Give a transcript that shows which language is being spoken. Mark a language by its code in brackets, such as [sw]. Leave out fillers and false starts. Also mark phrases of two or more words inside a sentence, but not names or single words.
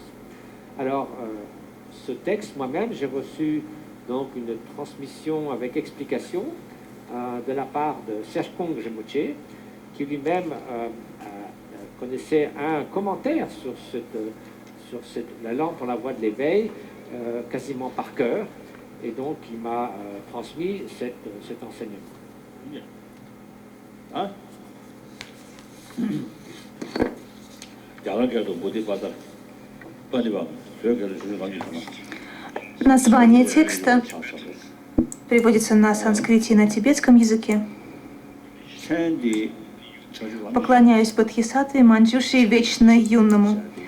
[fr] Alors, ce texte, moi-même, j'ai reçu donc une transmission avec explication de la part de Serge Kong Rinpoché, qui lui-même connaissait un commentaire sur la lampe pour la voie de l'éveil, quasiment par cœur, et donc il m'a transmis cet enseignement. Hein? [ru] Название текста переводится на санскрите и на тибетском языке. Поклоняюсь Бодхисаттве Манджуши вечно юному.